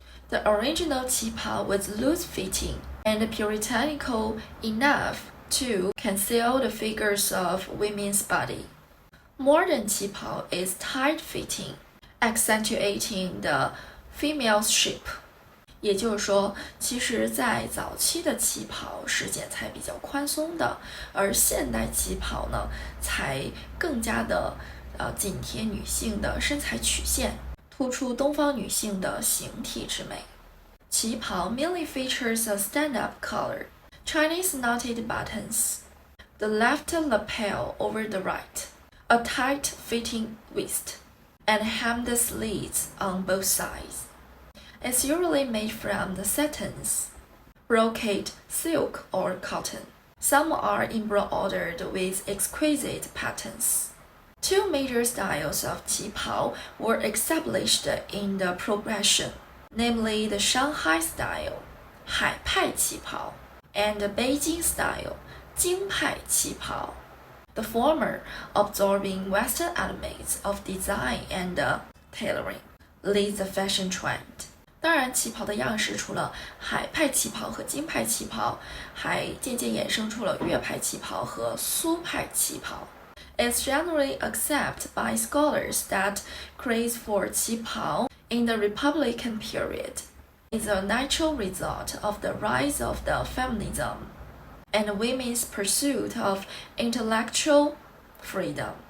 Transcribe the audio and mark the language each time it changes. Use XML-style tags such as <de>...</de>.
<en>The original qipao was loose-fitting and puritanical enough to conceal the figures of women's body. Modern qipao is tight-fitting, accentuating the female's shape.</en> <zh>也就是说，其实在早期的旗袍是剪裁比较宽松的，而现代旗袍呢，才更加的紧贴女性的身材曲线，突出东方女性的形体之美。</zh> <en>旗袍 mainly features a stand-up collar, Chinese knotted buttons, the left lapel over the right, a tight-fitting waist, and hemmed sleeves on both sides. It's usually made from the satins, brocade, silk, or cotton. Some are embroidered with exquisite patterns. Two major styles of qipao were established in the progression, namely the Shanghai style, 海派旗袍, and the Beijing style, 京派旗袍. The former absorbing Western elements of design and tailoring leads the fashion trend.</en> <zh>当然，旗袍的样式除了海派旗袍和京派旗袍，还渐渐衍生出了粤派旗袍和苏派旗袍。</zh> <en>It's generally accepted by scholars that craze for qipao in the Republican period is a natural result of the rise of the feminism and women's pursuit of intellectual freedom.</en>